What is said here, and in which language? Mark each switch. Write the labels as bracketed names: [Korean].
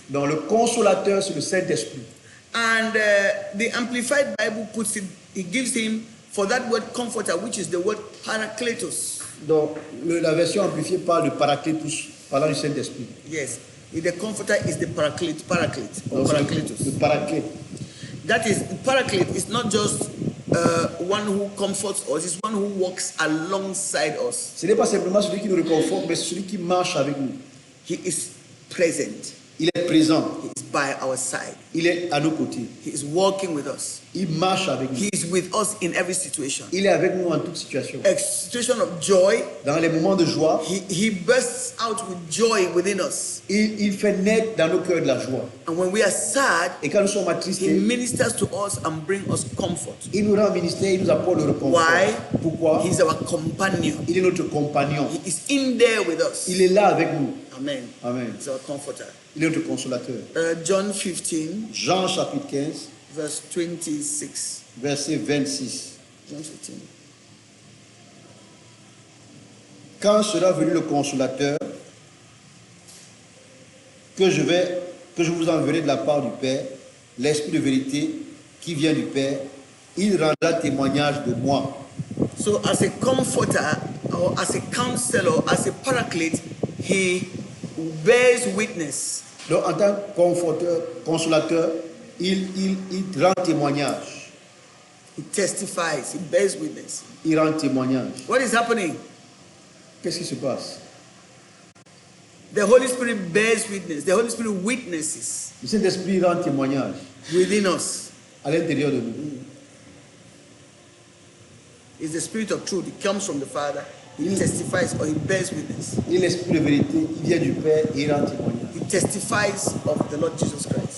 [French] Donc le consolateur, c'est le Saint-Esprit. [English] And the Amplified Bible puts it, it gives him for that word comforter, which is the word parakletos. [French] Donc la version amplifiée parle de Paraclétus, parlant du Saint-Esprit. [English] Yes. The comforter is the paraclete or [French] Donc, c'est [English] parakletos. [French] le Paraclète. [English] That is, paraclete is not just one who comforts us, is one who walks alongside us. [French] Ce n'est pas simplement celui qui nous réconforte, mais celui qui marche avec nous. [English] He is present. [French] Il est présent. [English] He is by our side. [French] Il est à nos côtés. [English] He is walking with us. [French] Il marche avec nous. [English] He is with us in every situation. [French] Il est avec nous en toute situation. [English] A situation of joy, [French] Dans les moments de joie, [English] he bursts out with joy within us. [French] il fait naître dans nos cœurs de la joie. [English] And when we are sad, [French] Et quand nous sommes [English] he [French] attristés, [English] ministers to us and brings us comfort. [French] il nous rend ministère, il nous apporte le réconfort. [English] Why? [French] Pourquoi? [English] He's our companion. [French] Il est notre compagnon. [English] He is in there with us. [French] Il est là avec nous. [English] Amen. [French] Amen. [English] He's our comforter. [French] Il est notre consolateur. [English] John 15, [French] Jean chapitre 15, [English] verse 26. [French] verset 26. [English] John 15. [French] Quand sera venu le consolateur que je vous enverrai de la part du Père, l'Esprit de vérité qui vient du Père, il rendra témoignage de moi. [English] So as a comforter or as a counselor, as a paraclete, he bears witness. [French] Donc en tant que consolateur, il rend témoignage. [English] He testifies, he bears witness. [French] Il rend témoignage. [English] What is happening? [French] Qu'est-ce qui se passe? [English] The Holy Spirit bears witness. The Holy Spirit witnesses [French] Le Saint-Esprit rend témoignage [English] within us. [French] à l'intérieur de nous. [English] It's the Spirit of truth. It comes from the Father. He testifies or he bears witness. [French] Et l'Esprit de vérité, il vient du Père et il rend témoignage. [English] He testifies of the Lord Jesus Christ.